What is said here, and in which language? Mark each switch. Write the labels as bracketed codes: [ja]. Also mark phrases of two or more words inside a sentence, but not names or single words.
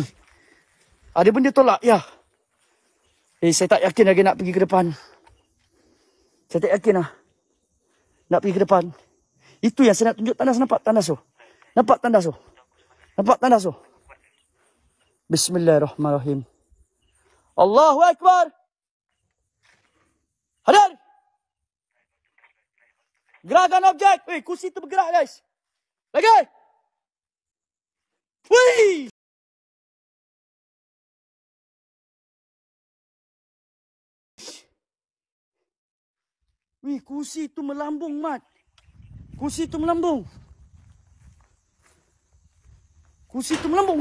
[ms] Ada benda tolak, ya. Saya tak yakin lagi nak pergi ke depan. Saya tak yakin lah. Nak pergi ke depan. Itu yang saya nak tunjuk tandas. Nampak tandas tu? Nampak tandas tu? Nampak tandas tu? [ar] بسم الله الرحمن الرحيم. الله أكبر. [ms] Hadir. Gerakkan objek. Weh, kursi tu bergerak guys. Lagi. Wih. Wih, kursi tu melambung, Mat. Kursi tu melambung. Kursi tu melambung.